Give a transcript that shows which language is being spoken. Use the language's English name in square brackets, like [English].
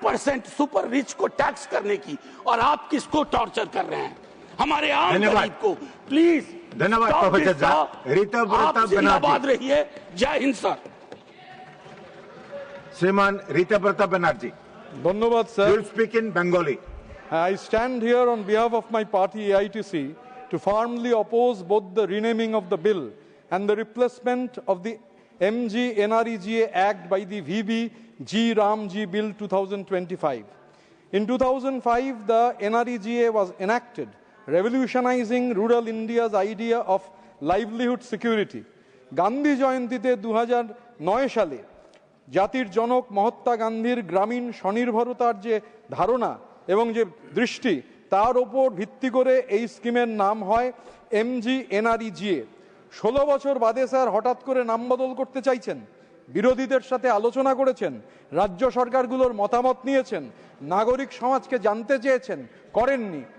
[Hindi] 1% super rich को tax करने की, और आप किसको टॉर्चर कर रहे हैं? हमारे आम गरीब को। प्लीज धन्यवाद प्रोफेसर झा। ऋतव्रता बनर्जी रहिए। जय हिंद सर। श्रीमान ऋतव्रता बनर्जी। धन्यवाद sir. [English] You will speak in Bengali. I stand here on behalf of my party AITC to firmly oppose both the renaming of the bill and the replacement of the MG NREGA Act by the VB G Ramji Bill 2025. In 2005, the NREGA was enacted, revolutionizing rural India's idea of livelihood security. [Bangla] Gandhi জয়ন্তীতে 2009 সালে জাতির জনক মহাত্মা গান্ধীর গ্রামীণ স্বনির্ভরতার যে ধারণা এবং যে দৃষ্টি, তার ওপর ভিত্তি করে এই স্কিমের নাম হয় MG NREGA। 16 বছর বাদে স্যার হঠাৎ করে নাম বদল করতে চাইছেন। বিরোধীদের সাথে আলোচনা করেছেন, রাজ্য সরকারগুলোর মতামত নিয়েছেন, নাগরিক সমাজকে জানতে চেয়েছেন, করেননি।